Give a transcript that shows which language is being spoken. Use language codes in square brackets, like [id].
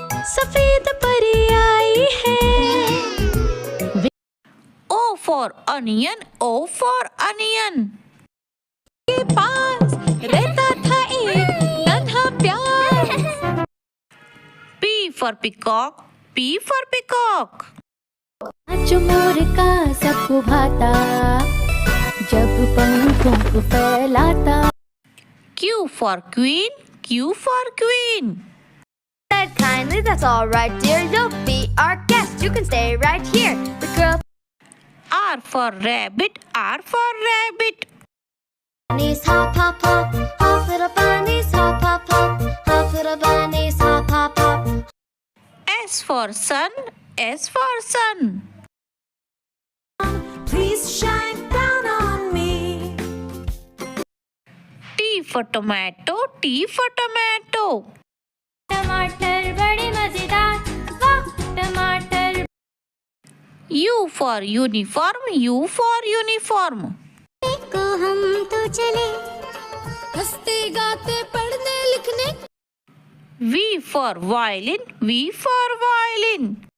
[hi] सफेद परी आई है। [en] O for onion, O for onion. [hi] के पास रहता था एक नन्हा प्यार। [en] P for peacock, P for peacock. [hi] जो मोर का सबको भाता जब पंखों को फैलाता। [en] Q for queen, Q for queen. Said kindly, that's all right, dear. You'll be our guest. You can stay right here. The girl R for rabbit, R for rabbit. bunnies hop hop hop, hop little bunnies hop hop hop, hop little bunnies hop hop hop. S for sun, S for sun. Please shine down on me. T for tomato, T for tomato. [hi] टमाटर बड़े मजेदार, वाह टमाटर। [en] U for uniform, U for uniform. [hi] को हम तो चले हंसते गाते पढ़ने लिखने। [en] V for violin, V for violin.